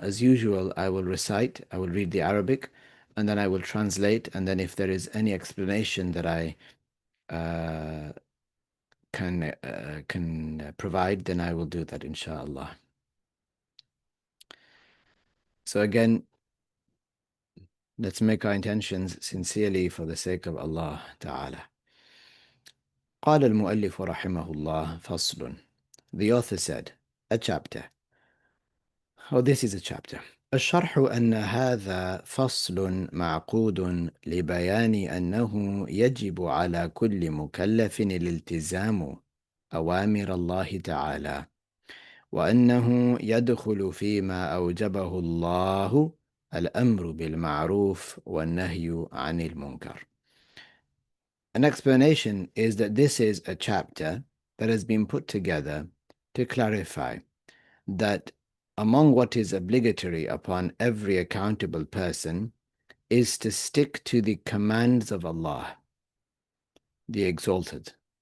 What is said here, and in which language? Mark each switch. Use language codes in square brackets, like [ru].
[en] As usual, I will recite, I will read the Arabic, and then I will translate, and then if there is any explanation that I can provide, then I will do that, inshallah. So again, let's make our intentions sincerely for the sake of Allah Ta'ala. [ar] قال المؤلف رحمه الله فصل. [en] The author said, a chapter. Oh, this is a chapter. [ar] الشرح أن هذا فصل معقود لبيان أنه يجب على كل مكلف الالتزام أوامر الله تعالى، وأنه يدخل فيما أوجبه الله الأمر بالمعروف والنهي عن المنكر. [en] An explanation is that this is a chapter that has been put together to clarify that among what is obligatory upon every accountable person is to stick to the commands of Allah, the Exalted,